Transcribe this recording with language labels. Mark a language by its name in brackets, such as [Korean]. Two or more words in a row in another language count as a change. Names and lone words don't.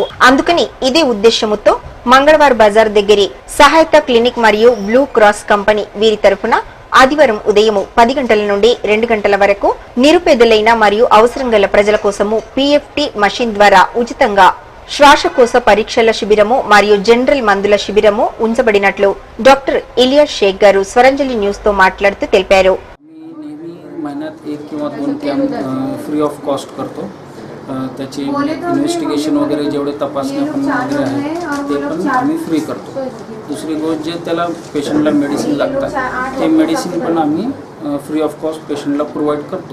[Telugu] అందుకని ఇదే ఉద్దేశముతో మంగళవారం బజార్ దగ్గర సహాయత క్లినిక్ మరియు బ్లూ క్రాస్ కంపెనీ వీరి తరఫున ఆదివారం ఉదయం 10 గంటల నుండి 2 గంటల వరకు నిరుపేదలైన మరియు అవసరం గల ప్రజల కోసము PFT మషిన్ ద్వారా ఉచితంగా శ్వాసకోశ పరీక్షల శిబిరము మరియు జనరల్ మందుల శిబిరము ఉంచబడినట్లు డాక్టర్ ఇలియాస్ షేక్ గారు స్వరంజలి న్యూస్ తో మాట్లాడుతూ తెలిపారు. [Marathi] महिन्यात 1 किंवा 2 कॅम्प [English] free of cost [Marathi] करतो. त्याची इन्व्हेस्टिगेशन वगैरे जेवढे तपासणी आपण वगैरे आहे ते पण आम्ही फ्री करतो. दुसरी गोष्ट जे त्याला पेशंटला मेडिसिन लागतात ते मेडिसिन पण आम्ही [English] free of cost [Marathi] पेशंटला प्रोव्हाइड करतो.